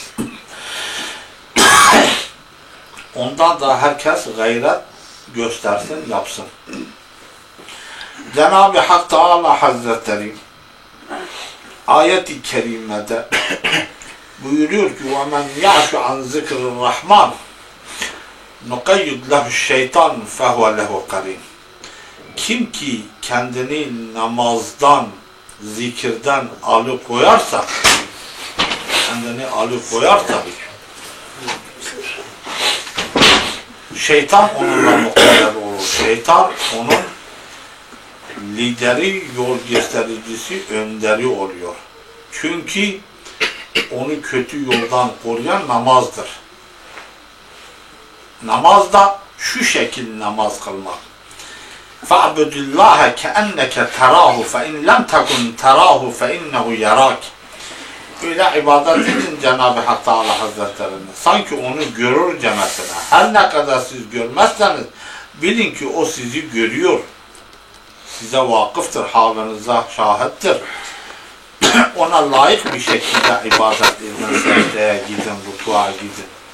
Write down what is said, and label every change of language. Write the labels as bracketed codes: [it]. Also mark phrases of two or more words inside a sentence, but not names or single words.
[tr] Ondan da herkes gayret göstersin, yapsın. Cenab-ı Hak Teala Hazretleri ayet-i kerimede buyuruyor ki [ar] وَمَنْ يَعْشُ عَنْ ذِكْرِ الرَّحْمَنِ نُقَيِّدْ لَهُ الشَّيْطَانِ فَهُوَ لَهُ قَرِينٌ. [tr] Kim ki kendini namazdan, zikirden alıkoyarsa, şeytan onunla muktedir olur. Şeytan onun lideri, yol göstericisi, önderi oluyor. Çünkü onu kötü yoldan koruyan namazdır. Namaz da şu şekil namaz kılmak. [ar] فَعْبُدُ اللّٰهَ كَأَنَّكَ تَرَاهُ فَاِنْ لَمْ تَكُنْ تَرَاهُ فَاِنَّهُ يَرَاكِ. [tr] Öyle ibadet edin Cenab-ı Hak Teala Hazretlerine. Sanki onu görürcemesine. Her ne kadar siz görmezseniz bilin ki o sizi görüyor. Size vakıftır, halinize şahittir. Ona layık bir şekilde ibadet edin, secdeye gidin, rükûa gidin.